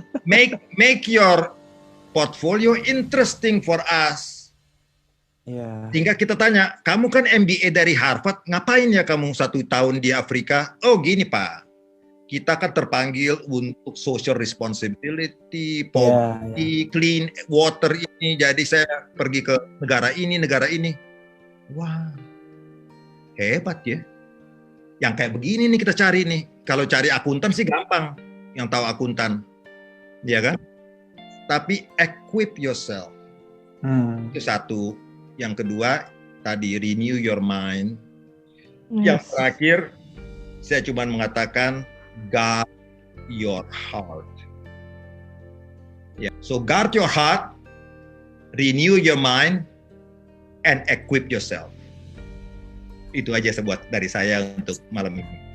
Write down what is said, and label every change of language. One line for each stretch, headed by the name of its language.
English: Make your portfolio interesting for us. Yeah.
Indonesian: Sehingga kita tanya, kamu kan MBA dari Harvard, ngapain ya kamu 1 tahun di Afrika? Oh gini Pak, kita kan terpanggil untuk
English: social responsibility, poverty, clean water
Indonesian: ini, jadi saya pergi ke negara ini. Wah, hebat ya. Yang kayak begini nih kita cari nih. Kalau cari akuntan sih gampang, yang tahu akuntan, ya kan? Tapi
English: equip yourself.
Indonesian: Itu satu. Yang kedua, tadi
English: renew your mind.
Indonesian: Yang terakhir, saya cuma mengatakan
English: guard your heart. So guard your heart, renew your mind, and equip yourself.
Indonesian: Itu aja sebuat dari saya untuk malam ini.